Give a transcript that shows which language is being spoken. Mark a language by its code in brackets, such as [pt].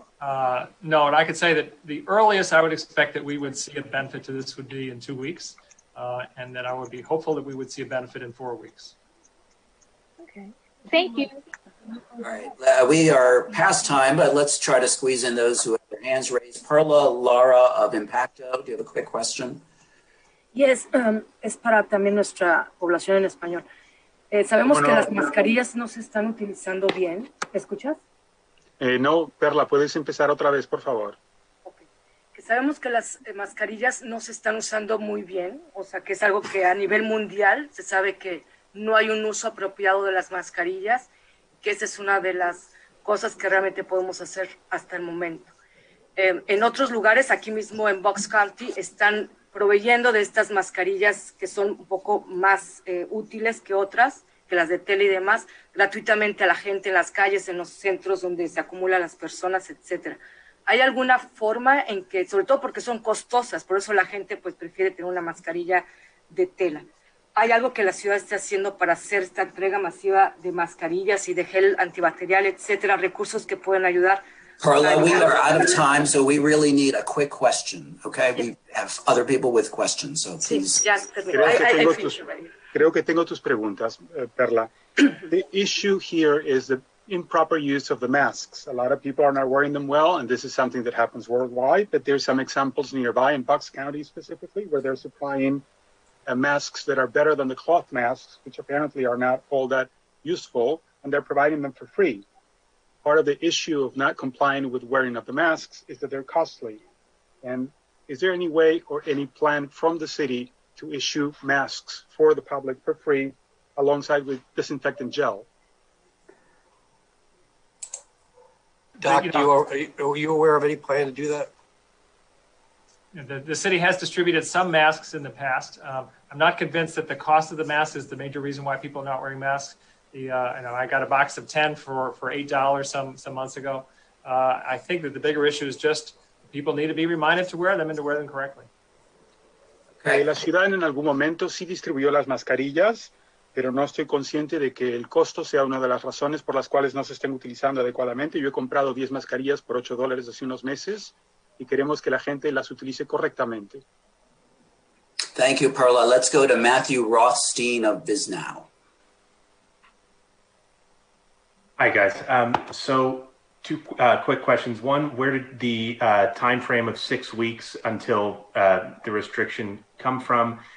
[en] No, and I could say that the earliest I would expect that we would see a benefit to this would be in 2 weeks, and that I would be hopeful that we would see a benefit in 4 weeks. Okay, thank you. All right, we are past time, but let's try to squeeze in those who have their hands raised. Perla Lara of Impacto, do you have a quick question? Yes, [es] es para también nuestra población en español. Sabemos que las mascarillas no se están utilizando bien. ¿Me escuchas? No, Perla, ¿puedes empezar otra vez, por favor? Okay. Que sabemos que las mascarillas no se están usando muy bien, o sea, que es algo que a nivel mundial se sabe que no hay un uso apropiado de las mascarillas, que esa es una de las cosas que realmente podemos hacer hasta el momento. En otros lugares, aquí mismo en Bucks County, están proveyendo de estas mascarillas que son un poco más útiles que otras, que las de tela y demás, gratuitamente a la gente en las calles, en los centros donde se acumulan las personas, etcétera. ¿Hay alguna forma en que, sobre todo porque son costosas, por eso la gente pues prefiere tener una mascarilla de tela? ¿Hay algo que la ciudad esté haciendo para hacer esta entrega masiva de mascarillas y de gel antibacterial, etcétera, recursos que pueden ayudar [en] Carla, we are out of time, so we really need a quick question, okay? We have other people with questions, so please. [es] Creo que tengo tus preguntas, Perla. [en] The issue here is the improper use of the masks. A lot of people are not wearing them well, and this is something that happens worldwide, but there's some examples nearby in Bucks County specifically where they're supplying masks that are better than the cloth masks, which apparently are not all that useful, and they're providing them for free. Part of the issue of not complying with wearing of the masks is that they're costly. And is there any way or any plan from the city to issue masks for the public for free alongside with disinfectant gel? Doc, are you aware of any plan to do that? The city has distributed some masks in the past. I'm not convinced that the cost of the mask is the major reason why people are not wearing masks. I got a box of 10 for $8 some months ago. I think that the bigger issue is just people need to be reminded to wear them and to wear them correctly. [es] La ciudad en algún momento sí distribuyó las mascarillas, pero no estoy consciente de que el costo sea una de las razones por las cuales no se estén utilizando adecuadamente. Yo he comprado 10 mascarillas por $8 hace unos meses y queremos que la gente las utilice correctamente. [en] Thank you, Perla. Let's go to Matthew Rothstein of BizNow. Hi, guys. So two quick questions. One, where did the time frame of 6 weeks until the restriction come from?